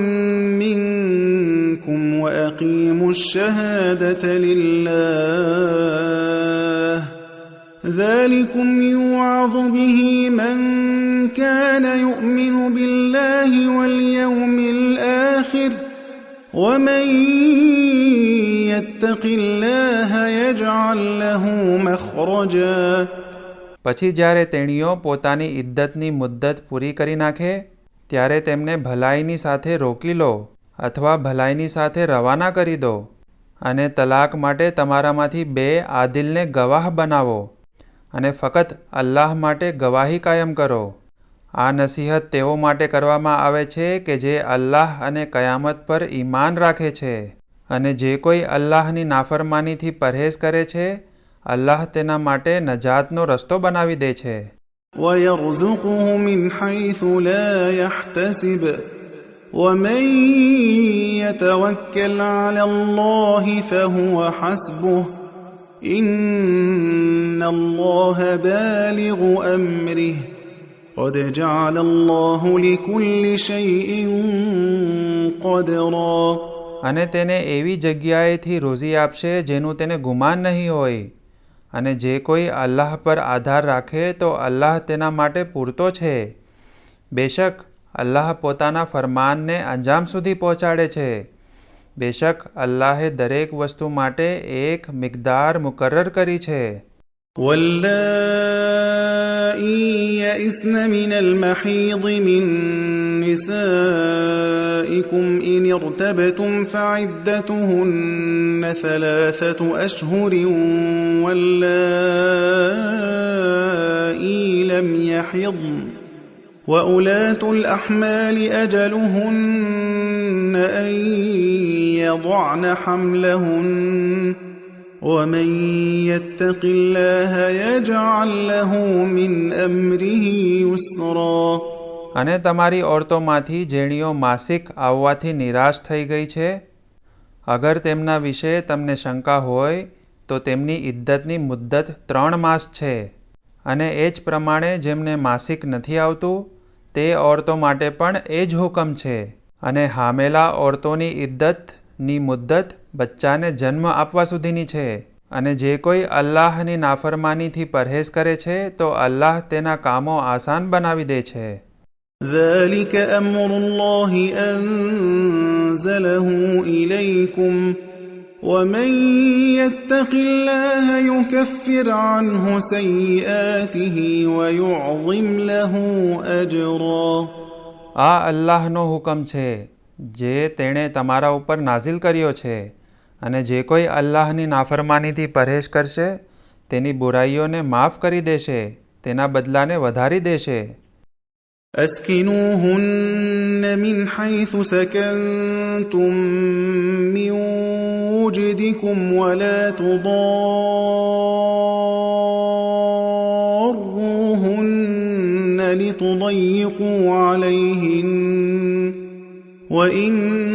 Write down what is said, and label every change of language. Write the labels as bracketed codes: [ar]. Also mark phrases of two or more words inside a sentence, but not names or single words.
[ar] منكم وأقيموا الشهادة لله ذلكم يوعظ به من كان يؤمن بالله واليوم الآخر ومن يتق الله يجعل له مخرجا. [gu] પછી જ્યારે તેણીઓ પોતાની ઇદ્દતની મુદ્દત પૂરી કરી નાખે ત્યારે તેમને ભલાઈની સાથે રોકી લો અથવા ભલાઈની સાથે રવાના કરી દો અને તલાક માટે તમારામાંથી 2 આદિલને ગવાહ બનાવો અને ફક્ત અલ્લાહ માટે ગવાહી કાયમ કરો. આ નસીહત તેઓ માટે કરવામાં આવે છે કે જે અલ્લાહ અને કયામત પર ઈમાન રાખે છે અને જે કોઈ અલ્લાહની નાફરમાનીથી પરહેઝ કરે છે અલ્લાહ તેના માટે નજાતનો રસ્તો બનાવી દે છે. [ar] وَيَرْزُقُهُ مِنْ حَيْثُ لَا يَحْتَسِبُ وَمَنْ يَتَوَكَّلْ عَلَى اللَّهِ فَهُوَ حَسْبُهُ إِنَّ اللَّهَ بَالِغُ أَمْرِهِ قَدْ جَعَلَ اللَّهُ لِكُلِّ شَيْءٍ قَدْرًا. [gu] અને તેને એવી જગ્યાએથી રોઝી આપશે જેનું તેને ગુમાન નહીં હોય. અને જે કોઈ અલ્લાહ પર આધાર રાખે તો અલ્લાહ તેના માટે પૂરતો છે. બેશક અલ્લાહ પોતાના ફરમાનને અંજામ સુધી પહોંચાડે છે. બેશક અલ્લાહે દરેક વસ્તુ માટે એક મિકદાર મુકર્રર કરી છે. [ar] واللائي يئسن من المحيض من نسائكم إن ارتبتم فعدتهن 3 أشهر واللائي لم يحضن وأولاة الأحمال أجلهن أن يضعن حملهن ومن يتق الله يجعل له من أمره يسرا. [gu] અને તમારી ઓરતોમાંથી જેણીઓ માસિક આવવાથી નિરાશ થઈ ગઈ છે, અગર તેમના વિશે તમને શંકા હોય તો તેમની ઇદ્દતની મુદ્દત 3 માસ છે અને એ જ પ્રમાણે જેમને માસિક નથી આવતું તે ઓરતો માટે પણ એ જ હુકમ છે. અને હામેલા ઓરતોની ઇદ્દતની મુદ્દત બચ્ચાને જન્મ આપવા સુધીની છે. અને જે કોઈ અલ્લાહની નાફરમાનીથી પરહેઝ કરે છે તો અલ્લાહ તેના કામો આસાન બનાવી દે છે. [ar] ذلك أمر الله أنزله إليكم ومن يتق الله يكفر عنه سيئاته ويعظم له أجرا. [gu] આ અલ્લાહનો હુકમ છે જે તેણે તમારા ઉપર નાઝિલ કર્યો છે, અને જે કોઈ અલ્લાહની નાફરમાનીથી પरहेજ કરશે તેની બુરાઈઓને માફ કરી દેશે, તેના બદલાને વધારી દેશે. [ar] أسكنوهن من حيث سكنتم من وجدكم ولا تضاروهن لتضيقوا عليهن وإن